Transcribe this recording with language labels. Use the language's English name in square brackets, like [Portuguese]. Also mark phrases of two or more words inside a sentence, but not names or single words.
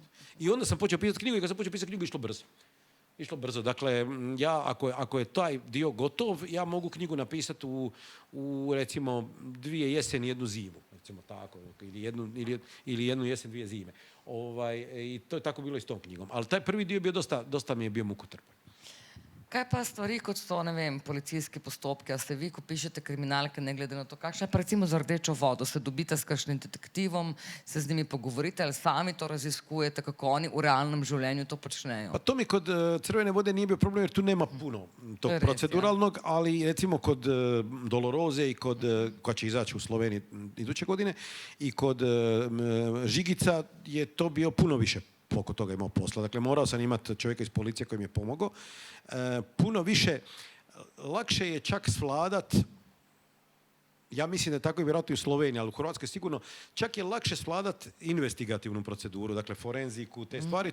[Croatian] I onda sam počeo pisati knjigu i kad sam počeo pisati knjigu išlo brzo. Dakle, ja ako je taj dio gotov, ja mogu knjigu napisati u recimo 2 jeseni, 1 zimu, recimo tako, ili 1 jesen, 2 zime. I to je tako bilo i s tom knjigom. Ali taj prvi dio je bio dosta mi je bio mukotrpan. [Slovenian] Kaj pa stvari, kot so, ne vem, policijski postopki, a ste vi, ko pišete kriminalke, ne glede na to, kakšna je pa recimo za Rdečo vodo, se dobite s kakšnim detektivom, se z njimi pogovorite ali sami to raziskujete, kako oni v realnem življenju to počnejo? [Croatian] Pa to mi kod Crvene vode nije bio problem jer tu nema puno tog proceduralnog, ali recimo kod Doloroze i koja će izaći u Sloveniji iduće godine i kod Žigica je to bio puno više oko toga imao posla. Dakle, morao sam imati čovjeka iz policije koji mi je pomogao. Puno više, lakše je čak svladat, ja mislim da je tako i vjerojatno i u Sloveniji, ali u Hrvatskoj sigurno, čak je lakše svladat investigativnu proceduru, dakle forenziku, te stvari.